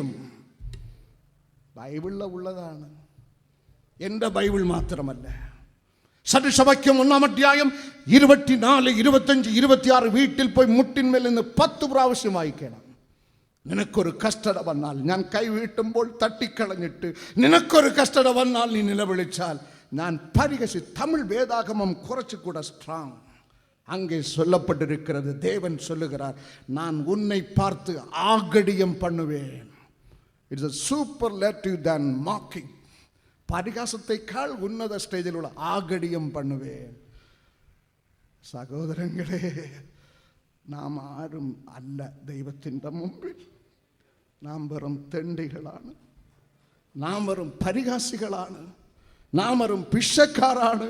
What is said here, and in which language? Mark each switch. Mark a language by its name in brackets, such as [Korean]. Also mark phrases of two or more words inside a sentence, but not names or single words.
[Malayalam] ബൈബിളിൽ ഉള്ളതാണ്, എൻ്റെ ബൈബിൾ മാത്രമല്ല. സദൃശവാക്യം 1-ാം അധ്യായം 24, 25, 26 വീട്ടിൽ പോയി മുട്ടിന്മേൽ നിന്ന് 10 പ്രാവശ്യം വായിക്കണം. നിനക്കൊരു കഷ്ടത വന്നാൽ, ഞാൻ കൈവീട്ടുമ്പോൾ തട്ടിക്കളഞ്ഞിട്ട് നിനക്കൊരു കഷ്ടത വന്നാൽ നീ നിലവിളിച്ചാൽ ഞാൻ [Tamil] தமிழ் வேதாகமம் [Malayalam] കുറച്ചുകൂടെ ஸ்ட்ராங். [Tamil] அங்கே சொல்லப்பட்டிருக்கிறது, தேவன் சொல்லுகிறார், நான் உன்னை பார்த்து ஆகடியம் பண்ணுவேன். [English] It's a superlative than mocking. [Malayalam] പരിഹാസത്തെക്കാൾ ഉന്നത സ്റ്റേജിലുള്ള [Tamil] ஆகடியம் பண்ணுவேன். [Malayalam] സഹോദരങ്ങളെ, നാം ആരും അല്ല ദൈവത്തിൻ്റെ മുമ്പിൽ. നാം വെറും തെണ്ടികളാണ്, നാം വെറും പരിഹാസികളാണ്, നാം വെറും പിശക്കാരാണ്.